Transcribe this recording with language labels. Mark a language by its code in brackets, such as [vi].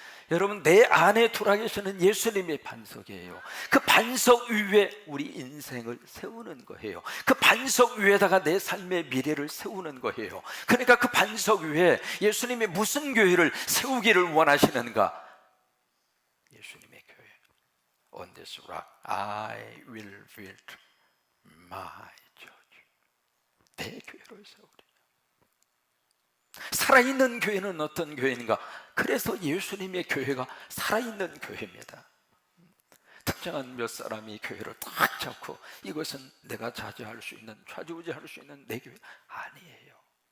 [ko] 여러분, 내 안에 돌아계시는 예수님의 반석이에요. 그 반석 위에 우리 인생을 세우는 거예요. 그 반석 위에다가 내 삶의 미래를 세우는 거예요. 그러니까 그 반석 위에 예수님이 무슨 교회를 세우기를 원하시는가? 예수님의 교회. [en] On this rock I will build my church. [ko] 내 교회를 세우리. 살아있는 교회는 어떤 교회인가? 그래서 예수님의 교회가 살아있는 교회입니다. 특정한 몇 사람이 교회를 딱 잡고 이것은 내가 자주할 수 있는, 좌지우지할 수 있는 내 교회 아니에요.